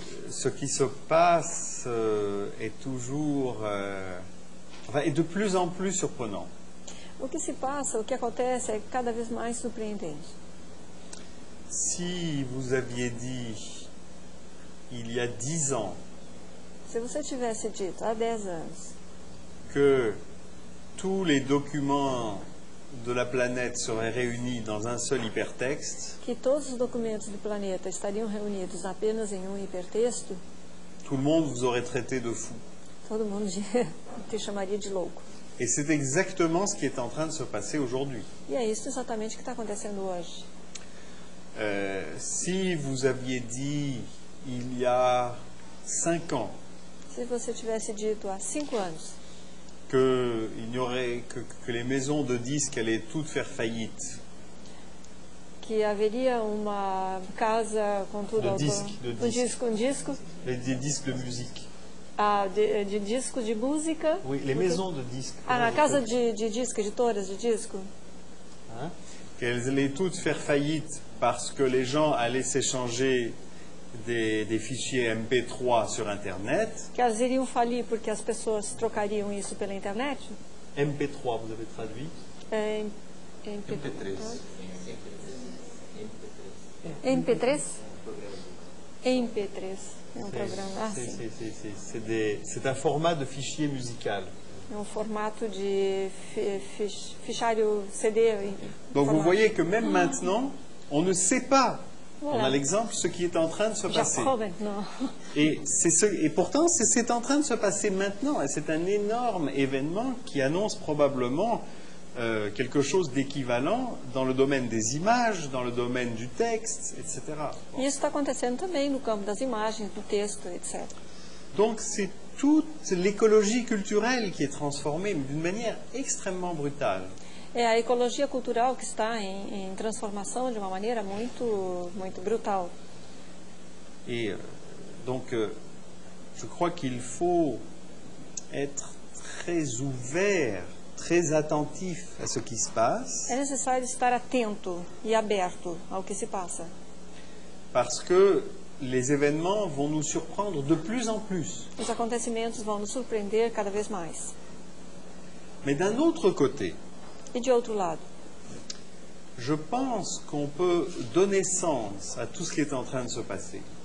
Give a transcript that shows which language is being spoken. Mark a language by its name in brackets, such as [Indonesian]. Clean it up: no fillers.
[French] Ce qui se passe est toujours, est de plus en plus surprenant. [Portuguese] O que se passa, o que acontece é cada vez mais surpreendente. [French] Si vous aviez dit, il y a 10 ans, [Portuguese] se você tivesse dito há 10 anos [French] que tous les documents de la planète seraient réunis dans un seul hypertexte, [Portuguese] que todos os documentos do planeta estariam reunidos apenas em um hipertexto, [French] tout le monde vous aurait traité de fou. [Portuguese] Todo mundo te chamaria de louco. [French] Et c'est exactement ce qui est en train de se passer aujourd'hui. [Portuguese] E é isso exatamente que está acontecendo hoje. [French] Si vous aviez dit il y a 5 ans, [Portuguese] se você tivesse dito há 5 anos [French] que les maisons de disques allaient toutes faire faillite, [Portuguese] que haveria uma casa com tudo de disco, [French] des disques de musique. [Portuguese] De disco de música. [French] Oui, les maisons de disques. [Portuguese] Na casa de disco, editoras de disco. [French] Qu'elles allaient toutes faire faillite parce que les gens allaient s'échanger des fichiers MP3 sur Internet. [Portuguese] Que elas iriam falir porque as pessoas trocariam isso pela internet. [French] MP3, vous avez traduit? [Portuguese] MP3. MP3? MP3. É um programa. [French] C'est un format de fichier musical. [Portuguese] É um formato de fichário CD. [French] Donc vous voyez que même maintenant, on ne sait pas. Voilà. On a l'exemple, ce qui est en train de se passer. Et pourtant, c'est en train de se passer maintenant. Et c'est un énorme événement qui annonce probablement quelque chose d'équivalent dans le domaine des images, dans le domaine du texte, etc. [Portuguese] E isso está acontecendo também no campo das imagens, do texto, etc. [French] Donc c'est toute l'écologie culturelle qui est transformée d'une manière extrêmement brutale. [Portuguese] É a ecologia cultural que está em transformação de uma maneira muito brutal. [French] Et donc, je crois qu'il faut être très ouvert, très attentif à ce qui se passe. [Portuguese] É necessário estar atento e aberto ao que se passa. [French] Parce que les événements vont nous surprendre de plus en plus. [Portuguese] Os acontecimentos vão nos surpreender cada vez mais. [French] Mais d'un autre côté, [Portuguese] e de outro lado, [French] je pense qu'on peut donner sens à tout ce qui est en train de se passer.